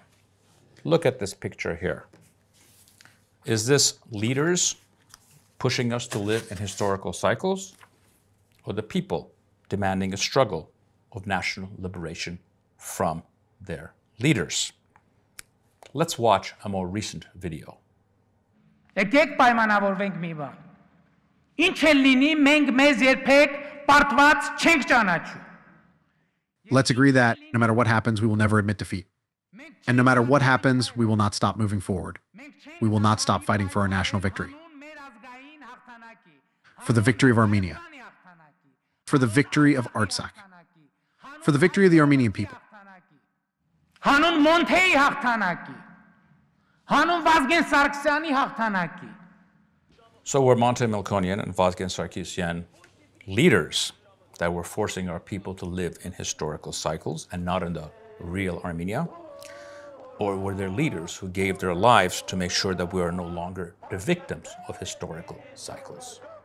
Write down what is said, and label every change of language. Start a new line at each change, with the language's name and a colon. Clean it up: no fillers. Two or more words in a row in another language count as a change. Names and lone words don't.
English: Look at this picture here. Is this leaders pushing us to live in historical cycles, or the people demanding a struggle of national liberation from their leaders? Let's watch a more recent video.
Armenian: Եկեք պայմանավորվենք մի բան։ Ինչ էլ լինի, մենք մեզ երբեք պարտված չենք ճանաչում։
English: Let's agree that, no matter what happens, we will never admit defeat. And no matter what happens, we will not stop moving forward. We will not stop fighting for our national victory. For the victory of Armenia. For the victory of Artsakh. For the victory of the Armenian people.
Armenian: Հանուն Մոնթեի հաղթանակի, հանուն Վազգեն Սարգսյանի հաղթանակի.
English: So were Monte Melkonian and Vazgen Sarkisian leaders that were forcing our people to live in historical cycles and not in the real Armenia? Or were there leaders who gave their lives to make sure that we are no longer the victims of historical cycles?